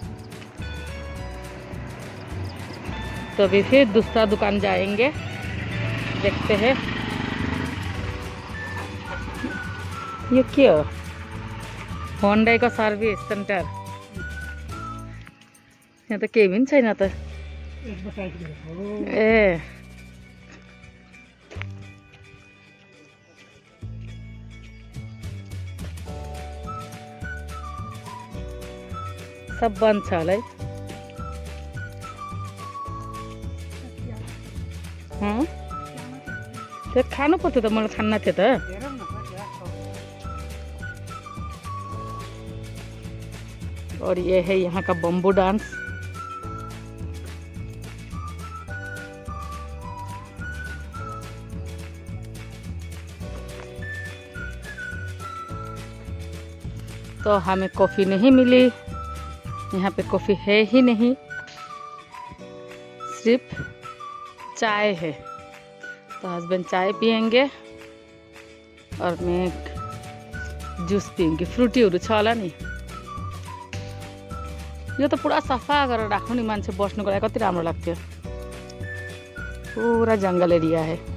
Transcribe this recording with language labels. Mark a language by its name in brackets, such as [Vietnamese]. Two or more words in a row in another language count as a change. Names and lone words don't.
[Hindi] तो अभी फिर दूसरा दुकान जाएंगे, देखते हैं। ये क्या? होंडा का [English] service center. [Hindi] यहाँ तो [Nepali] केबिन छैन त। ए सब बंद छ होला है। त्यो खानु पर्थ्यो त, मलाई खान्न थियो त। [Hindi] और ये है यहाँ का [English] bamboo dance. [Hindi] तो हमें कॉफ़ी नहीं मिली, यहाँ पे कॉफ़ी है ही नहीं, सिर्फ चाय है। तो हस्बैंड चाय पियेंगे और मैं जूस पियेंगी। [Nepali] फ्रुटीहरू छ होला नि। यो त पुरा सफा गरेर राख्नु नि, मान्छे बस्नुको लागि कति राम्रो लाग्थ्यो। [Hindi] पूरा जंगल एरिया है।